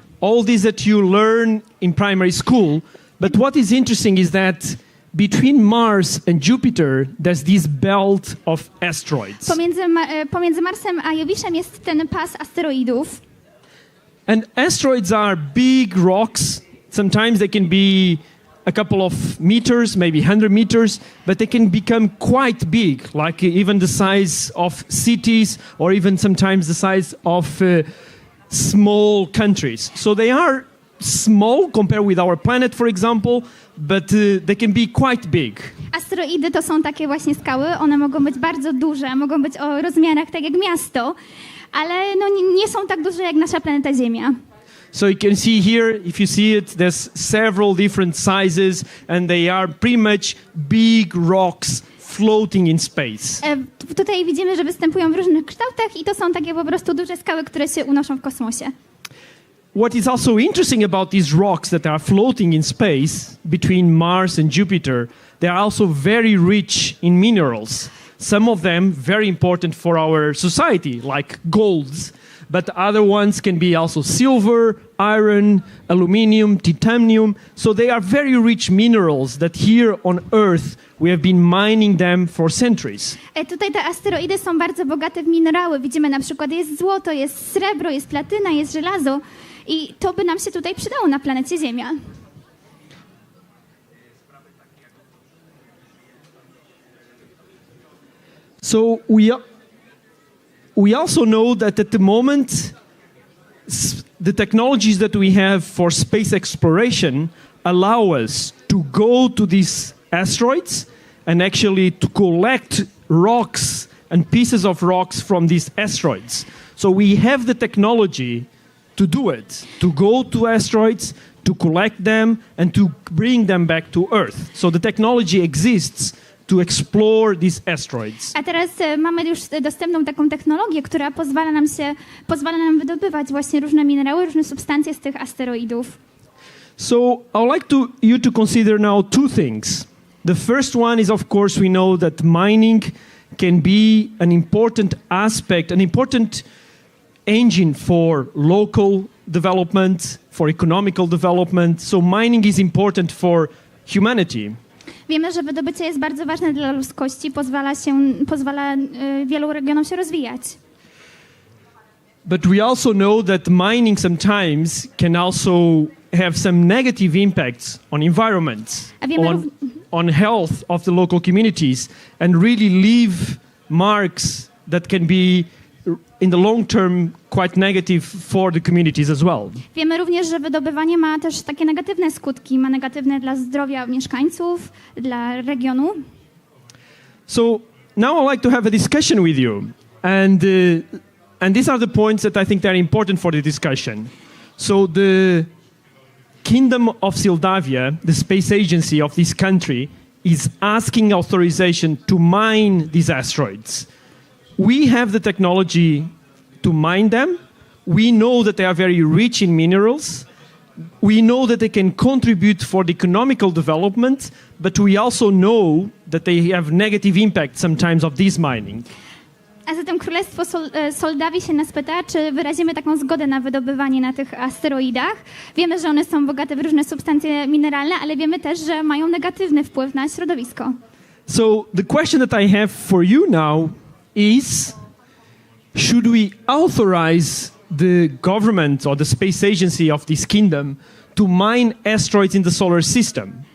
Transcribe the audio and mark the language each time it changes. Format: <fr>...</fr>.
<en>All these that you learn in primary school. But what is interesting is that between Mars and Jupiter, there's this belt of asteroids.</en> <pl>Pomiędzy Marsem a Jowiszem jest ten pas asteroidów.</pl> <en>And asteroids are big rocks. Sometimes they can be a couple of meters, maybe 100 meters, but they can become quite big, like even the size of cities or even sometimes the size of small countries. So they are small compared with our planet, for example, but they can be quite big.</en> <pl>Asteroidy to są takie właśnie skały, one mogą być bardzo duże, mogą być o rozmiarach tak jak miasto, ale no nie są tak duże jak nasza planeta Ziemia.</pl> <en>So you can see here, if you see it, there's several different sizes and they are pretty much big rocks floating in space.</en> <pl>Tutaj widzimy, że występują w różnych kształtach i to są takie po prostu duże skały, które się unoszą w kosmosie.</pl> <en>What is also interesting about these rocks that are floating in space between Mars and Jupiter, they are also very rich in minerals. Some of them very important for our society, like golds, but other ones can be also silver, iron, aluminium, titanium. So they are very rich minerals that here on Earth we have been mining them for centuries.</en> <pl>Tutaj te asteroidy są bardzo bogate w minerały. Widzimy na przykład jest złoto, jest srebro, jest platyna, jest żelazo i to by nam się tutaj przydało na planecie Ziemia.</pl> <en>So we also know that at the moment, the technologies that we have for space exploration allow us to go to these asteroids and actually to collect rocks and pieces of rocks from these asteroids. So we have the technology to do it, to go to asteroids, to collect them, and to bring them back to Earth. So the technology exists to explore these asteroids.</en> <pl>A teraz mamy już dostępną taką technologię, która pozwala nam wydobywać właśnie różne minerały, różne substancje z tych asteroidów.</pl> <en>So I would like you to consider now two things. The first one is, of course, we know that mining can be an important aspect, an important engine for local development, for economical development. So mining is important for humanity.</en> <pl>Wiemy, że wydobycie jest bardzo ważne dla ludzkości, pozwala wielu regionom się rozwijać.</pl> <en>But we also know that mining sometimes can also have some negative impacts on environment, on health of the local communities, and really leave marks that can be in the long term quite negative for the communities as well.</en> <pl>Wiemy również, że wydobywanie ma też takie negatywne skutki, ma negatywne dla zdrowia mieszkańców, dla regionu.</pl> <en>So now I'd like to have a discussion with you, and these are the points that I think they're important for the discussion. So the Kingdom of Moldavia, the space agency of this country, is asking authorization to mine these asteroids. We have the technology to mine them. We know that they are very rich in minerals. We know that they can contribute for the economical development, but we also know that they have negative impact sometimes of this mining.</en> <pl>A zatem Królestwo Moldawii się nas pyta, czy wyrazimy taką zgodę na wydobywanie na tych asteroidach. Wiemy, że one są bogate w różne substancje mineralne, ale wiemy też, że mają negatywny wpływ na środowisko.</pl> <en>So the question that I have for you now is, should we authorize the government or the space agency of this kingdom to mine asteroids in the solar system?</en>